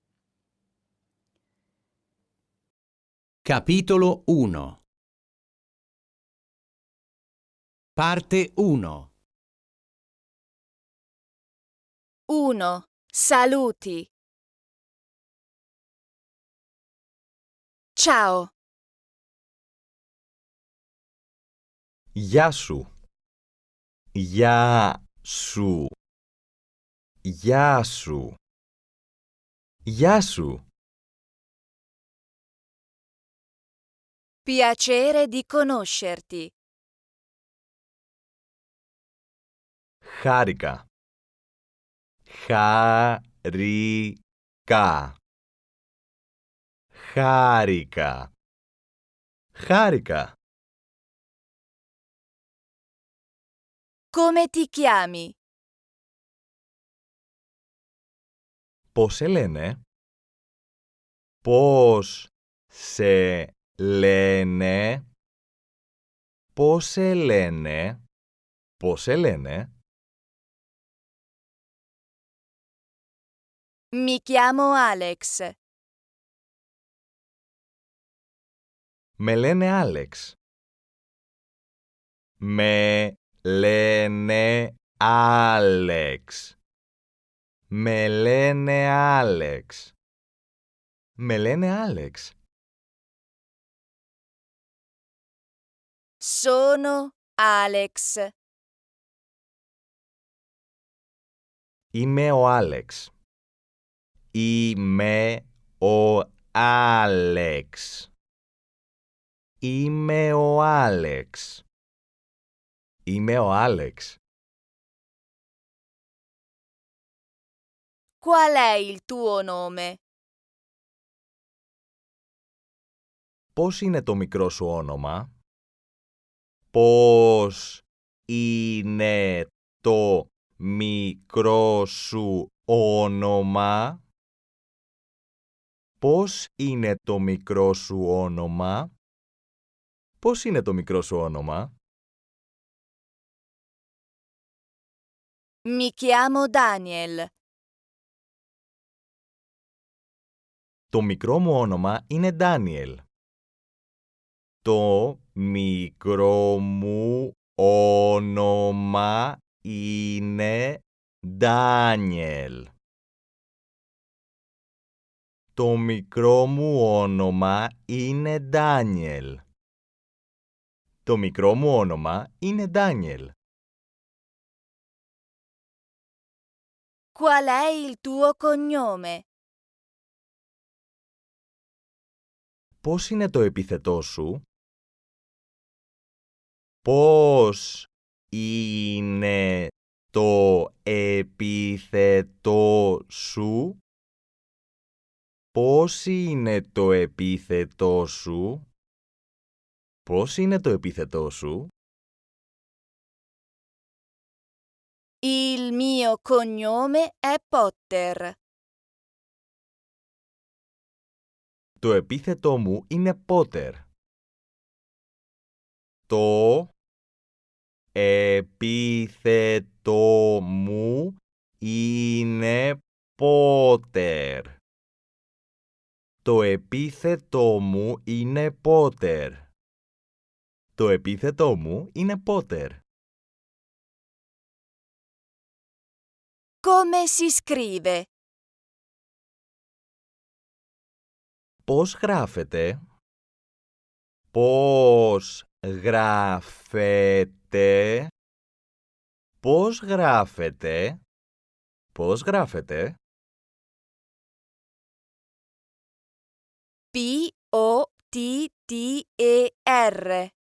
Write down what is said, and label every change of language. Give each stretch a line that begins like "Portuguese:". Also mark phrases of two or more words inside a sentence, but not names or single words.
Italian: Capitolo 1. Parte 1. 1. Saluti. Ciao.
Greek: Γεια σου. Γεια σου. Γεια σου. Γεια σου.
Italian: Piacere di conoscerti.
Greek: Χάρηκα. Χάρηκα. Χάρηκα. Χάρηκα.
Italian: Come ti chiami?
Greek: Πώς σε λένε? Πώς σε λένε? Πώς σε λένε? Πώς σε λένε?
Italian: Mi chiamo Alex.
Greek: Με λένε Άλεξ. Με λένε Άλεξ. Με λένε Άλεξ. Με λένε Άλεξ.
Italian: Sono Alex.
Greek: Είμαι ο Άλεξ. Είμαι ο Άλεξ. Είμαι ο Άλεξ. Είμαι ο Άλεξ.
Italian: Qual è il tuo nome?
Greek: Πώς είναι το μικρό σου όνομα? Πώς είναι το μικρό σου όνομα? Πώς είναι το μικρό σου όνομα? Πώς είναι το μικρό σου όνομα?
Italian: Mi chiamo Daniel.
Greek: Το μικρό μου όνομα είναι Ντάνιελ. Το μικρό μου όνομα είναι Ντάνιελ. Το μικρό μου όνομα είναι Ντάνιελ. Το μικρό μου όνομα είναι Ντάνιελ.
Italian: Qual è il tuo cognome?
Greek: Πώς είναι το επίθετό σου? Πώς είναι το επίθετό σου? Πώς είναι το επίθετό σου? Πώς είναι το επίθετό σου?
Italian: Il mio cognome è Potter.
Greek: Το επίθετό μου είναι Πότερ. Το επίθετό μου είναι Πότερ. Το επίθετό μου είναι Πότερ. Το επίθετό μου είναι Πότερ.
Italian: Come si scrive?
Greek: Πώς γράφετε? Πώς γράφετε? Πώς γράφετε? Πώς γράφετε? P-O-T-T-E-R.